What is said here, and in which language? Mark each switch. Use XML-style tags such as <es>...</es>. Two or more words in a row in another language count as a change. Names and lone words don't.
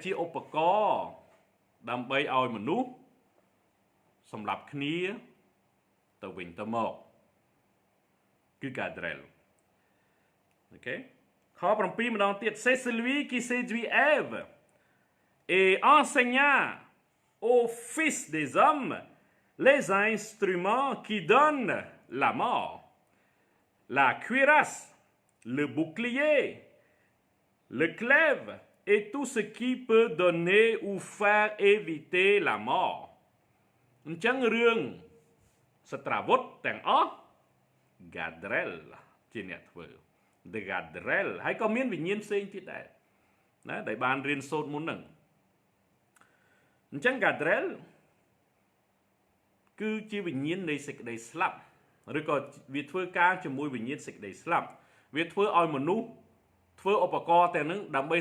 <km>ជាឧបករណ៍ដើម្បីឲ្យមនុស្សសម្លាប់គ្នាទៅវិញទៅមកគឺ Gadrel អូខេខ7ម្ដងទៀត</km> <fr>C'est celui qui séduit Ève et enseigna aux fils des hommes les instruments qui donnent la mort la cuirasse le bouclier le glaive et tout ce qui peut donner ou faire éviter la mort</fr> <km>អញ្ចឹងរឿងសត្រាវុធទាំងអស់ Gadrel ជាអ្នកធ្វើ The Gadrel ហើយក៏មានវិញ្ញាណផ្សេងទៀតដែរណាដែលបានរៀនសូត្រមុនហ្នឹងអញ្ចឹង Gadrel គឺជាវិញ្ញាណនៃសេចក្តីស្លាប់ឬក៏វាធ្វើការជាមួយវិញ្ញាណសេចក្តីស្លាប់វាធ្វើឲ្យមនុស្សធ្វើឧបករណ៍ទាំងហ្នឹងដើម្បី</km>